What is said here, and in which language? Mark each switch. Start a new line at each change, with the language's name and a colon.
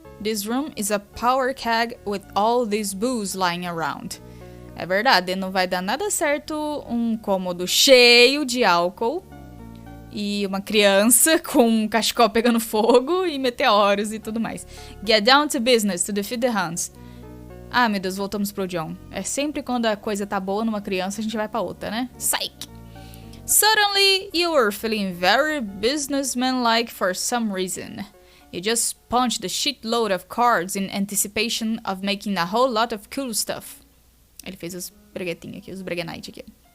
English: This room is a power keg with all this booze lying around.
Portuguese: É verdade, não vai dar nada certo um cômodo cheio de álcool e uma criança com um cachecol pegando fogo e meteoros e tudo mais.
English: Get down to business to defeat the Huns.
Portuguese: Ah, meu Deus, voltamos pro John. É sempre quando a coisa tá boa numa criança, a gente vai pra outra, né?
English: Psych! Suddenly, you were feeling very businessman-like for some reason. You just punched a shitload of cards in anticipation of making a whole lot of cool stuff.
Portuguese: Ele fez os breguetinhos aqui, os breguenite aqui.